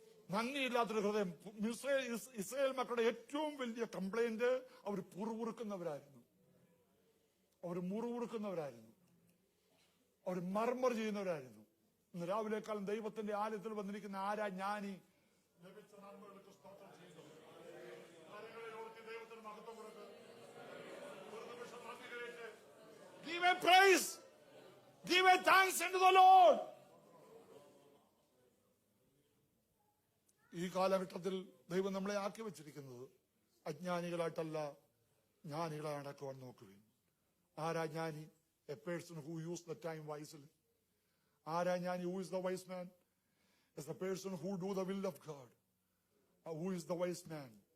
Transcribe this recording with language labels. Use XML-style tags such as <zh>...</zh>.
<ml>നന്ദിയില്ലാത്തൊരു ഹൃദയം. ഇസ്രായേൽ മക്കളുടെ ഏറ്റവും വലിയ കംപ്ലൈന്റ് അവർ പുറകുറുക്കുന്നവരായിരുന്നു. അവർ മുറിവുറുക്കുന്നവരായിരുന്നു. അവർ മർമർ ചെയ്യുന്നവരായിരുന്നു. ഇന്ന് രാവിലെക്കാലം ദൈവത്തിന്റെ ആലയത്തിൽ വന്നിരിക്കുന്ന ആരാ ജ്ഞാനി? ലഭിച്ച നന്മകൾക്ക് സ്തോത്രം ചെയ്യുന്നു. ദൈവത്തിന് മഹത്വം കൊടുത്ത് ഒരു നിമിഷം നന്ദി കഴിച്ച്</ml> <en>give a praise, give a thanks unto the Lord.</en> <ml>ഈ കാലഘട്ടത്തിൽ ദൈവം നമ്മളെ ആക്കി വെച്ചിരിക്കുന്നത് അജ്ഞാനികളായിട്ടല്ല, ജ്ഞാനികളെ അടക്കുവാൻ നോക്കുകയും. ആരാ ജ്ഞാനി?</ml> <en>A person who use the time wisely. ആരാ ജ്ഞാനി? Who is the wise man? Is the person who do the will of God. Who is the wise man?</en>